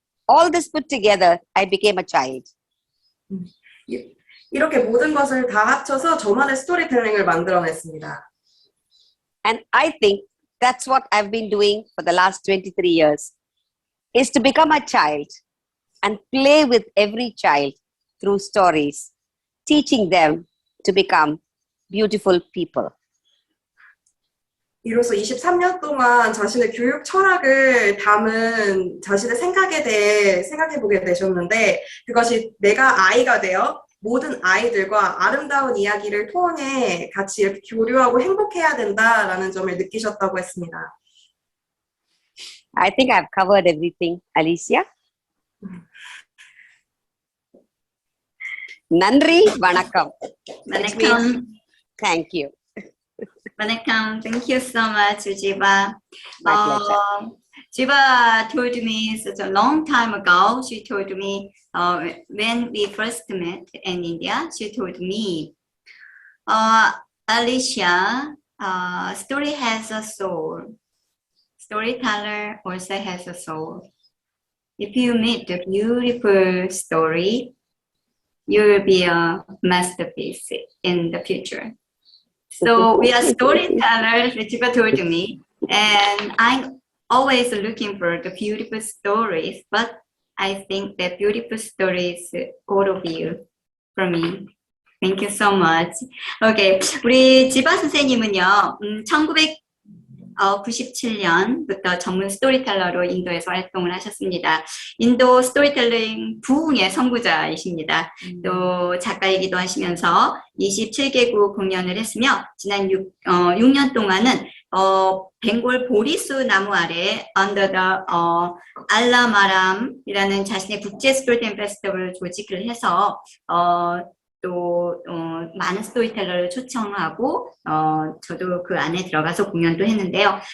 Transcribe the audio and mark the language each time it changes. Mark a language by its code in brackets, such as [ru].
[en] All this put together, I became a child. [ko] 이렇게 모든 것을 다 합쳐서 저만의 스토리텔링을 만들어냈습니다. [en] And I think that's what I've been doing for the last 23 years, is to become a child and play with every child through stories, teaching them to become beautiful people. [ko] 이로써 23년 동안 자신의 교육 철학을 담은 자신의 생각에 대해 생각해보게 되셨는데 그것이 내가 아이가 되어 모든 아이들과 아름다운 이야기를 통해 같이 이렇게 교류하고 행복해야 된다라는 점을 느끼셨다고 했습니다. [en] I think I've covered everything, Alicia. [ta] Nandri Vanakkam. [en] Which means thank you. Welcome. Thank you so much, Jeeva. My pleasure. Jiva told me such a long time ago. She told me when we first met in India. She told me, Alicia, story has a soul. Storyteller also has a soul. If you meet a beautiful story, you will be a masterpiece in the future. So we are storytellers, Jiva told me, and I'm always looking for the beautiful stories, but I think that beautiful stories, all of you, for me. Thank you so much. [ko] Okay, 우리 지바 선생님은요, 1997년부터 전문 스토리텔러로 인도에서 활동을 하셨습니다. 인도 스토리텔링 부흥의 선구자이십니다. 또 작가이기도 하시면서 27개국 공연을 했으며 지난 6년 동안은 벵골 보리수 나무 아래 [en] under the [ko] 알라마람이라는 자신의 국제 스토리텔링 페스티벌을 조직을 해서 또 많은 스토리텔러를 초청하고 저도 그 안에 들어가서 공연도 했는데요.